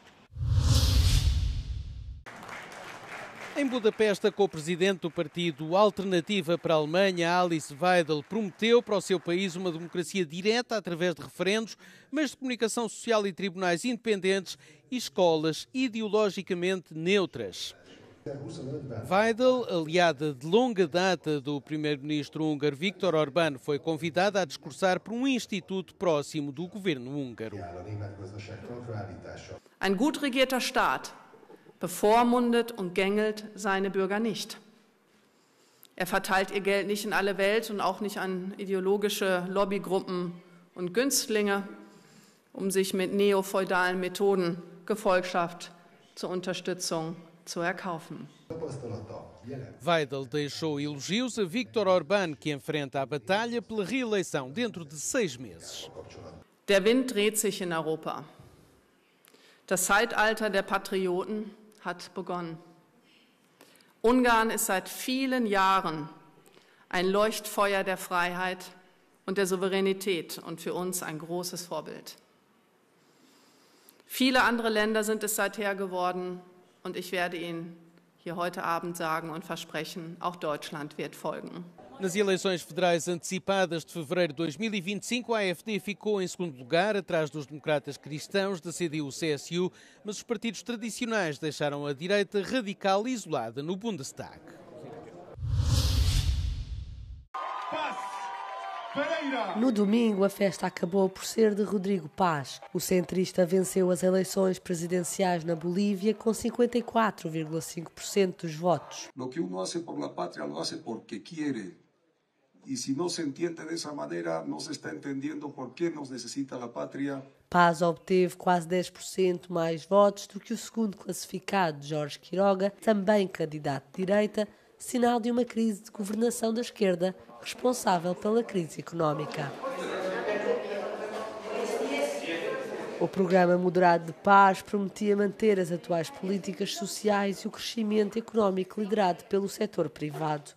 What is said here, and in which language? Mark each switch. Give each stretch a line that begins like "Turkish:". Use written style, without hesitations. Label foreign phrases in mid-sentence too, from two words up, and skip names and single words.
Portuguese: Em Budapeste, a co-presidente do partido Alternativa para a Alemanha, Alice Weidel, prometeu para o seu país uma democracia direta através de referendos, meios de comunicação social e tribunais independentes e escolas ideologicamente neutras. Weidel, aliada de longa data do primeiro-ministro húngaro Viktor Orbán, foi convidada a discursar por um instituto próximo do governo húngaro.
German: Ein gut regierter Staat bevormundet und gängelt seine Bürger nicht. Er verteilt ihr Geld nicht in alle Welt und auch nicht an ideologische Lobbygruppen und Günstlinge, sich mit neofeudalen Methoden Gefolgschaft zur Unterstützung zu erkaufen.
Portuguese: Weidel deixou elogios a Viktor Orbán, que enfrenta a batalha pela reeleição dentro de 6 meses.
German: Der Wind dreht sich in Europa. Das Zeitalter der Patrioten hat begonnen. Ungarn ist seit vielen Jahren ein Leuchtfeuer der Freiheit und der Souveränität und für uns ein großes Vorbild. Viele andere Länder sind es seither geworden und ich werde Ihnen hier heute Abend sagen und versprechen, auch Deutschland wird folgen.
Portuguese: Nas eleições federais antecipadas de fevereiro de 2025, a AfD ficou em segundo lugar, atrás dos democratas cristãos, da CDU-CSU, mas os partidos tradicionais deixaram a direita radical isolada no Bundestag. No domingo, a festa acabou por ser de Rodrigo Paz. O centrista venceu as eleições presidenciais na Bolívia com 54,5% dos votos.
Spanish: Lo que uno hace por la patria lo hace porque quiere. Y si no se entiende de esa manera, no se está entendiendo por qué nos necesita la patria.
Portuguese: Paz obteve quase 10% mais votos do que o segundo classificado, Jorge Quiroga, também candidato de direita, sinal de uma crise de governação da esquerda responsável pela crise económica. O programa moderado de Paz prometia manter as atuais políticas sociais e o crescimento económico liderado pelo setor privado.